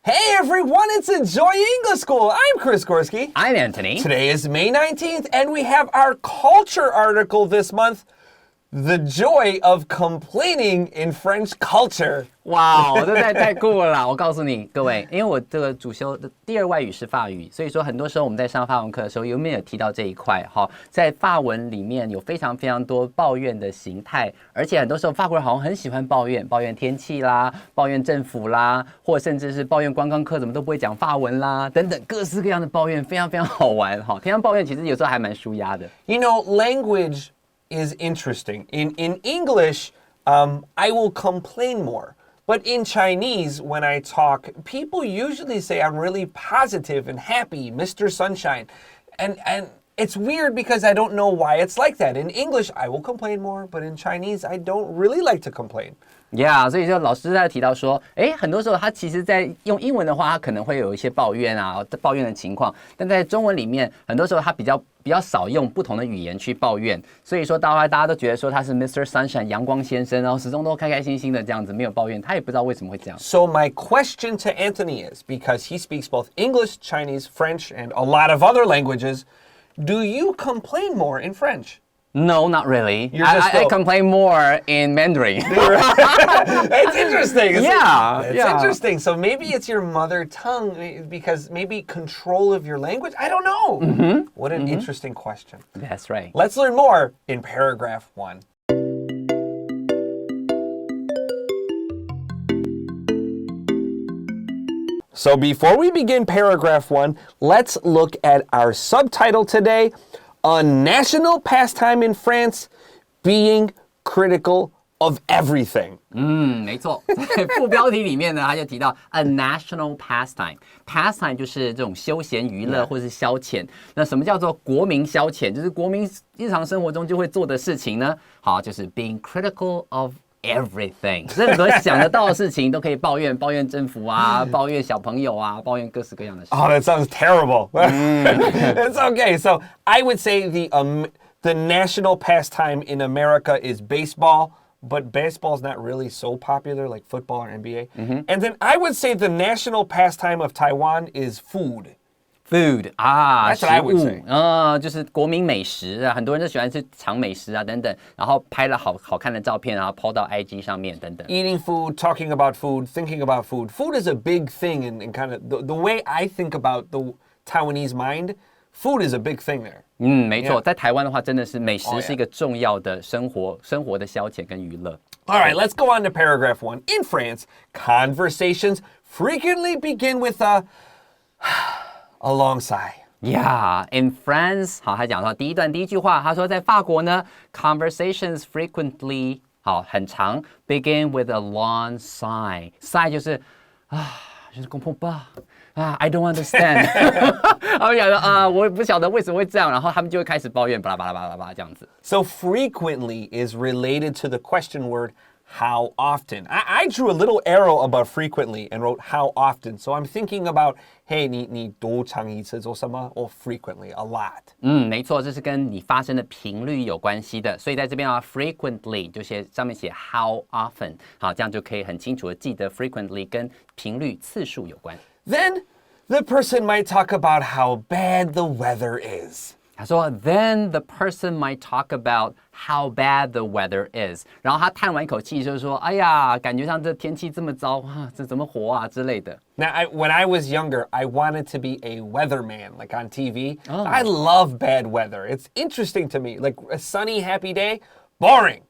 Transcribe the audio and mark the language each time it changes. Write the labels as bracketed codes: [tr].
[en] everyone, it's Enjoy English School. I'm Chris Gorski. I'm Antony. Today is May 19th, and we have our culture article this month, The Joy of Complaining in French Culture. [zh] 哇，这太酷了啦！我告诉你各位，因为我这个主修的第二外语是法语，所以说很多时候我们在上法文课的时候，有没有提到这一块？哈，在法文里面有非常非常多抱怨的形态，而且很多时候法国人好像很喜欢抱怨天气啦，抱怨政府啦，或甚至是抱怨观光客怎么都不会讲法文啦，等等各式各样的抱怨，非常非常好玩哈。平常抱怨其实有时候还蛮舒压的。 [en] You know, language is interesting. In English, I will complain more. But in Chinese, when I talk, people usually say I'm really positive and happy, Mr. Sunshine. And it's weird because I don't know why it's like that. In English, I will complain more, but in Chinese, I don't really like to complain. [zh] Yeah， 所以就老师在提到说，很多时候他其实在用英文的话，他可能会有一些抱怨的情况，但在中文里面，很多时候他比较少用不同的语言去抱怨，所以说大家都觉得说他是 Mr. Sunshine 阳光先生，然后始终都开开心心的这样子，没有抱怨，他也不知道为什么会这样。 [en] So my question to Antony is, because he speaks both English, Chinese, French, and a lot of other languages, do you complain more in French? No, not really. I complain more in Mandarin. It's interesting. It's interesting. So maybe it's your mother tongue because maybe control of your language? I don't know. Mm-hmm. What an interesting question. That's right. Let's learn more in paragraph 1. So before we begin paragraph 1, let's look at our subtitle today. A national pastime in France, being critical of everything. [zh] 没错，在副标题里面呢，他就提到 [en] a national pastime [zh] 就是这种休闲娱乐或是消遣。那什么叫做国民消遣？就是国民日常生活中就会做的事情呢？好，就是 [en] being critical of everything， [zh] 任何想得到的事情都可以抱怨政府啊，抱怨小朋友啊，抱怨各式各样的事。 [en] Oh, that sounds terrible. It's okay. So I would say the national pastime in America is baseball, but baseball is not really so popular like football or NBA. Mm-hmm. And then I would say the national pastime of Taiwan is food.Food That's what I would say. [zh] 就是国民美食啊，很多人都喜欢吃尝美食啊等等，然后拍了好看的照片，然后 po 到 IG 上面等等。 [en] Eating food, talking about food, thinking about food. Food is a big thing in kind of the way I think about the Taiwanese mind. Food is a big thing there. [zh] 没错，在台湾的话，真的是美食是一个重要的生活的消遣跟娱乐。 [en] All right, let's go on to paragraph 1. In France, conversations frequently begin with a long sigh. Yeah, in France, [zh] 好，他讲到第一句话，他说在法国呢 [en] ，conversations frequently [zh] 很长 [en] ，begin with a long sigh. Sigh [zh] 就是 [fr] je ne comprends pas. [en] I don't understand. [zh] 他们讲的我也不晓得为什么会这样，然后他们就会开始抱怨，巴拉巴拉巴拉巴拉这样子。 [en] So frequently is related to the question word.How often? I drew a little arrow about frequently and wrote how often. So I'm thinking about, hey, [zh] 你多长一次做什么? [en] Or frequently, a lot. [zh] 没错，这是跟你发生的频率有关系的。所以在这边frequently 就上面写 [en] how often， [zh] 好，这样就可以很清楚的记得 frequently 跟频率次数有关。 [en] Then the person might talk about how bad the weather is. [zh] 他说 [en] then the person might talk about how bad the weather is. [zh] 然后他叹完一口气就是说，哎呀，感觉上这天气这么糟啊，这怎么活啊之类的。 [en] Now, when I was younger, I wanted to be a weatherman, like on TV. I love bad weather. It's interesting to me. Like a sunny, happy day, boring.